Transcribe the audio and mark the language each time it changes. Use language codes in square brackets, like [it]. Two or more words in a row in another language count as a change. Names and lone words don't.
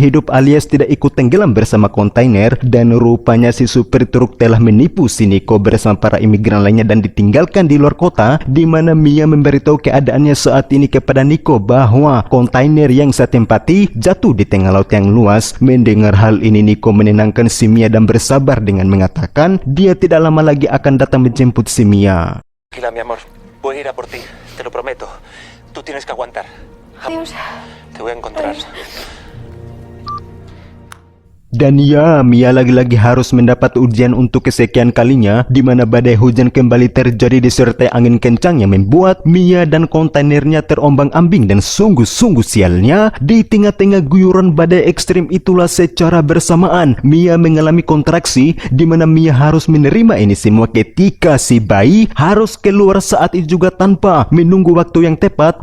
[id] hidup alias tidak ikut tenggelam bersama kontainer, dan rupanya si supir truk telah menipu si Nico bersama para imigran lainnya dan ditinggalkan di luar kota, di mana Mia memberitahu keadaannya saat ini kepada Nico bahwa kontainer yang saya tempati jatuh di tengah laut yang luas. Mendengar hal ini Nico menenangkan si Mia dan bersabar dengan mengatakan dia tidak lama lagi akan datang menjemput si Mia. [es] Tranquila, mi amor. Voy a ir a por ti, te lo prometo. Tú tienes que aguantar. Adiós. Te voy a encontrar. [id] Dan ya, Mia lagi-lagi harus mendapat ujian untuk kesekian kalinya, di mana badai hujan kembali terjadi disertai angin kencang yang membuat Mia dan kontainernya terombang-ambing. Dan sungguh-sungguh sialnya, di tengah-tengah guyuran badai ekstrim itulah secara bersamaan Mia mengalami kontraksi, di mana Mia harus menerima ini semua ketika si bayi harus keluar saat itu juga tanpa menunggu waktu yang tepat.